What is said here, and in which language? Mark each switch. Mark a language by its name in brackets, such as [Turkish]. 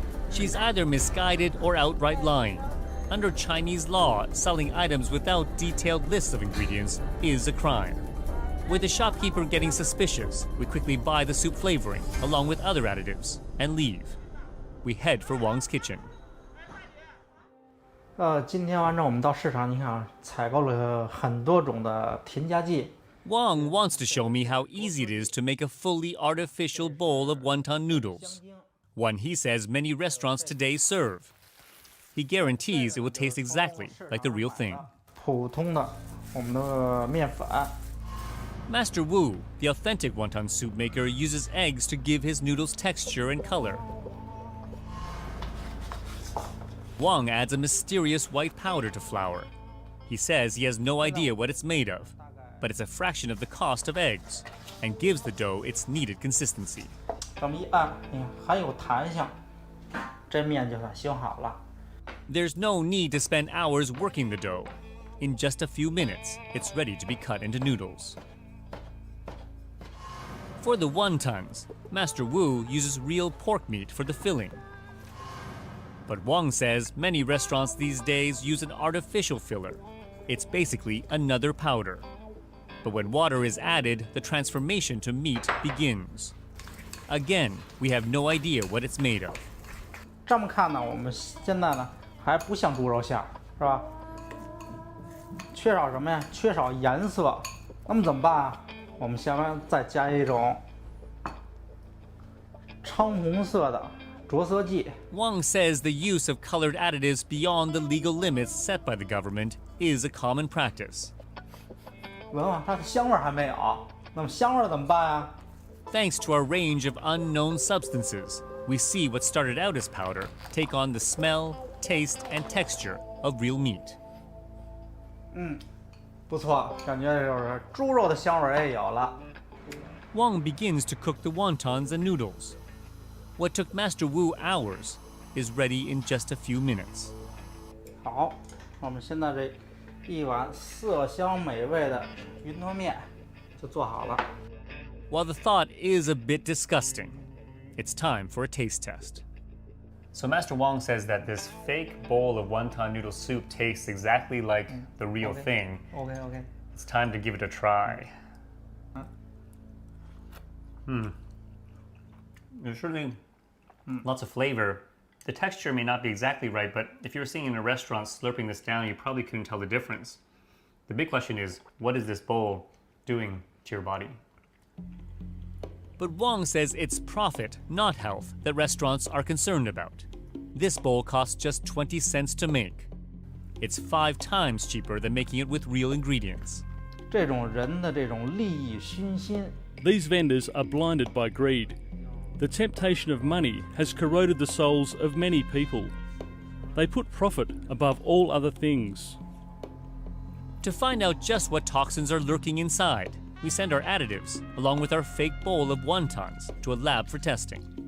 [English] She's either misguided or outright lying. Under Chinese law, selling items without detailed lists of ingredients is a crime. With the shopkeeper getting suspicious, we quickly buy the soup flavoring along with other additives and leave. We head for Wang's kitchen. [Chinese] 今天晚上我们到市场，你看采购了很多种的添加剂。 [English] Wang wants to show me how easy it is to make a fully artificial bowl of wonton noodles, one he says many restaurants today serve. He guarantees it will taste exactly like the real thing. [Chinese] 普通的我们的面粉。 [English] Master Wu, the authentic wonton soup maker, uses eggs to give his noodles texture and color. Wang adds a mysterious white powder to flour. He says he has no idea what it's made of, but it's a fraction of the cost of eggs and gives the dough its needed consistency. [Chinese] 这么一按，你看很有弹性，这面就算修好了。 [English] There's no need to spend hours working the dough. In just a few minutes, it's ready to be cut into noodles. For the wontons, Master Wu uses real pork meat for the filling. But Wang says many restaurants these days use an artificial filler. It's basically another powder. But when water is added, the transformation to meat begins. Again, we have no idea what it's made of. [Chinese] 这么看呢，我们现在呢还不像猪肉馅，是吧？缺少什么呀？缺少颜色。那么怎么办啊？我们下面再加一种橙红色的着色剂。 [English] Wang says the use of colored additives beyond the legal limits set by the government is a common practice. [Chinese] 闻闻它的香味还没有，那么香味怎么办呀？ [English] Thanks to our range of unknown substances, we see what started out as powder take on the smell, taste, and texture of real meat. [Chinese] 不错，感觉就是猪肉的香味也有了。 [English] Wang begins to cook the wontons and noodles. What took Master Wu hours is ready in just a few minutes. [Chinese] 好，我们现在这一碗色香美味的云吞面就做好了。 [English] While the thought is a bit disgusting, it's time for a taste test. So Master Wang says that this fake bowl of wonton noodle soup tastes exactly like the real thing. OK。 It's time to give it a try. There's certainly lots of flavor. The texture may not be exactly right, but if you were sitting in a restaurant slurping this down, you probably couldn't tell the difference. The big question is, what is this bowl doing to your body? But Wang says it's profit, not health, that restaurants are concerned about. This bowl costs just 20 cents to make. It's 5 times cheaper than making it with real ingredients. [Chinese] 这种人的这种利益熏心。 [English] These vendors are blinded by greed. The temptation of money has corroded the souls of many people. They put profit above all other things. To find out just what toxins are lurking inside, we send our additives, along with our fake bowl of wontons, to a lab for testing.